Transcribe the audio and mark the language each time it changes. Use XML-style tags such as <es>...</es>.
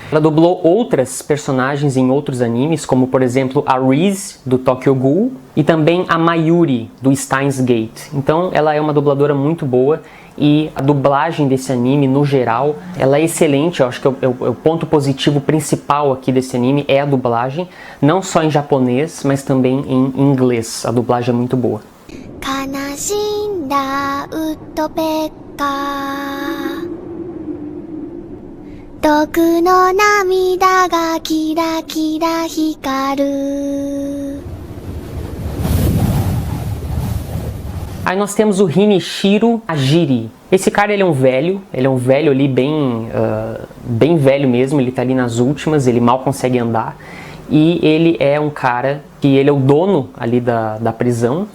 <pt>Ela dublou outras personagens em outros animes, como por exemplo a Riz, do Tokyo Ghoul, e também a Mayuri, do Steins Gate. Então ela é uma dubladora muito boa, e a dublagem desse anime, no geral, ela é excelente. Eu acho que o ponto positivo principal aqui desse anime é a dublagem, não só em japonês, mas também em inglês. A dublagem é muito boa.</pt> <ja>悲しんだウッドペッカー 毒の涙がキラキラ光る.</ja> <pt>Aí nós temos o Hinichiro Ajiri. Esse cara, ele é um velho ali bem velho mesmo, ele tá ali nas últimas, ele mal consegue andar. E ele é um cara que ele é o dono ali da prisão.</pt>